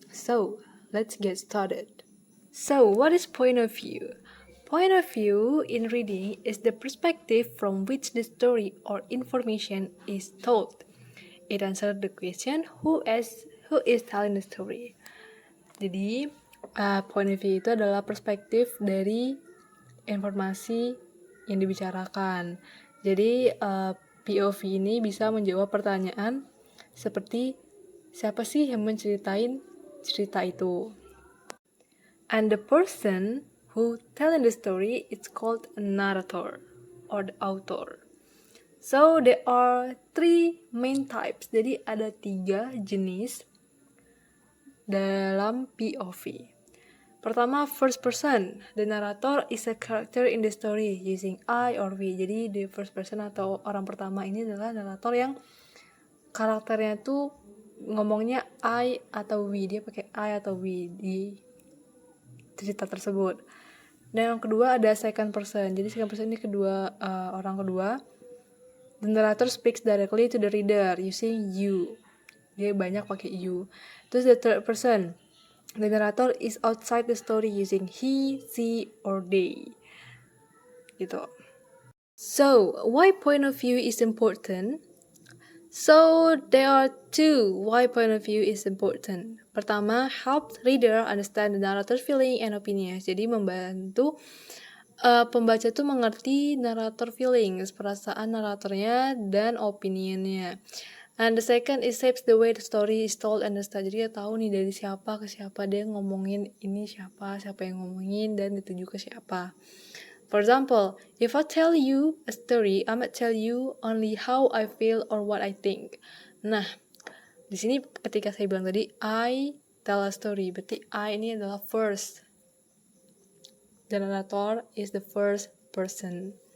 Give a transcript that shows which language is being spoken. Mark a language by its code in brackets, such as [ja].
[en] So, let's get started. So, what is point of view? Point of view in reading is the perspective from which the story or information is told. It answers the question who is telling the story. [id] Jadi, point of view itu adalah perspektif dari informasi yang dibicarakan. Jadi, POV ini bisa menjawab pertanyaan seperti siapa sih yang menceritain cerita itu. [en] And the person who telling the story is called a narrator or the author. So there are three main types. [id] Jadi ada 3 jenis dalam POV. [en] Pertama, first person. The narrator is a character in the story using I or we. [id] Jadi the first person atau orang pertama ini adalah narator yang karakternya tuh ngomongnya I atau we. Dia pakai I atau we di cerita tersebut. Dan yang kedua ada second person. Jadi second person ini orang kedua. [en] The narrator speaks directly to the reader using you. [id] Dia banyak pakai you. [en] Terus the third person. The narrator is outside the story using he, she, or they. Gitu. So, why point of view is important? So, there are 2 why point of view is important. Pertama, help reader understand the narrator's feeling and opinions. [id] Jadi membantu pembaca tuh mengerti narator feelings, perasaan naratornya dan opiniannya. [en] And the second is shapes the way the story is told and understood. [id] Jadi dia tahu nih dari siapa ke siapa dia ngomongin ini siapa yang ngomongin dan dituju ke siapa. [en] For example, if I tell you a story, I might tell you only how I feel or what I think. [id] Nah, di sini ketika saya bilang tadi [en] I tell a story, [id] berarti I ini adalah first. [en] The narrator is the first person.